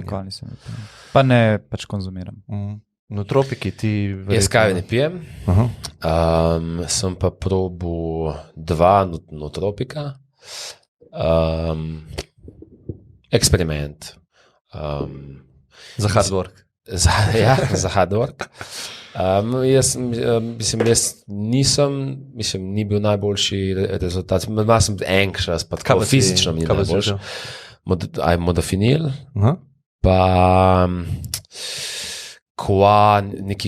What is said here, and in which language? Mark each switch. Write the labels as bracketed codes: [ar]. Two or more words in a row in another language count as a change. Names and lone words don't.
[sl] Nikoli nisem bil pijan. Pa ne pač konzumiram. Nutropiki ti verjetno... Jaz kave ne pijem. Aha. Sem pa probil 2 nutropika. Eksperiment. Za [en] hard work. [sl] Za [en] hard work. [sl] Jaz ni bil najboljši rezultat. Malo sem anxious, pa tako fizično mi ni najboljši. Modafinil, pa neki